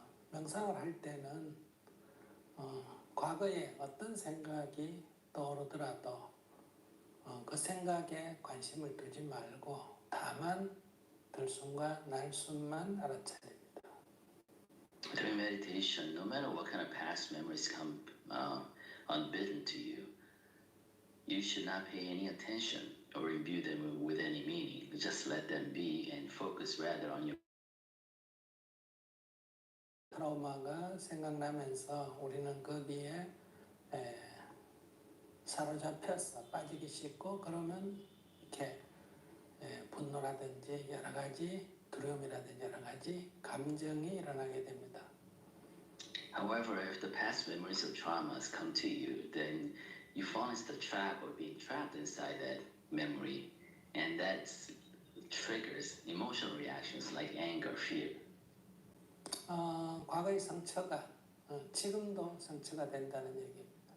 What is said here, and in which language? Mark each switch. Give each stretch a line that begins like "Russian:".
Korean: 명상을 할 때는 과거에 어떤 생각이 떠오르더라도 그 생각에 관심을 두지 말고 다만 들숨과 날숨만 알아차립니다.
English: During meditation, no matter what kind of past memories come unbidden to you, you should not pay any attention or imbue them with any meaning. Just let them be and focus rather on your
Korean: 트라우마가 생각나면서 우리는 거기에 사로잡혀서 빠지기 쉽고 그러면 이렇게 분노라든지 여러 가지 두려움이라든지 여러 가지 감정이 일어나게 됩니다.
English: However, if the past memories of traumas come to you, then you fall into the trap of being trapped inside that memory, and that triggers emotional reactions like anger, fear.
Korean: 과거의 상처가 지금도 상처가 된다는 얘기입니다.